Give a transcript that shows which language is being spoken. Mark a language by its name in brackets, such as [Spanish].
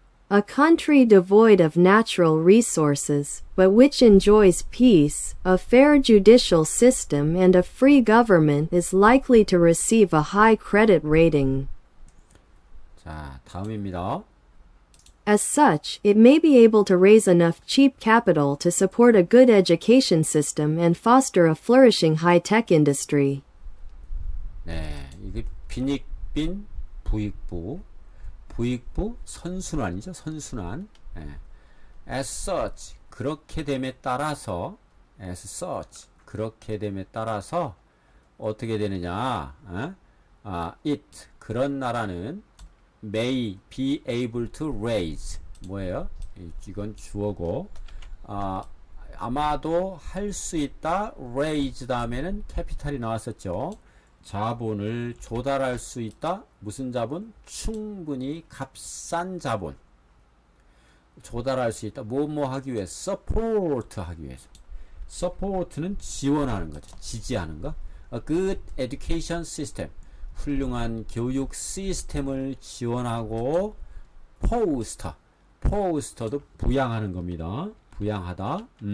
[English] A country devoid of natural resources, but which enjoys peace, a fair judicial system and a free government is likely to receive a high credit rating. [Korean] 자, 다음입니다. [English] As such, it may be able to raise enough cheap capital to support a good education system and foster a flourishing high-tech industry. [Korean] 네, 이게 빈익빈 부익부, 부익부 선순환이죠. 선순환. 네. [English] As such, [Korean] 그렇게 됨에 따라서, as such, 그렇게 됨에 따라서 어떻게 되느냐? It, 그런 나라는 [English] may be able to raise, [Korean] 뭐예요? 이건 주어고, 아마도 할 수 있다. raise 다음에는 캐피탈이 나왔었죠. 자본을 조달할 수 있다. 무슨 자본? 충분히 값싼 자본. 조달할 수 있다. 뭐 하기 위해서? support 하기 위해서. support는 지원하는 거죠. 지지하는 거. [English] A good education system. [Korean] 훌륭한 교육 시스템을 지원하고 foster. foster도 부양하는 겁니다. 부양하다.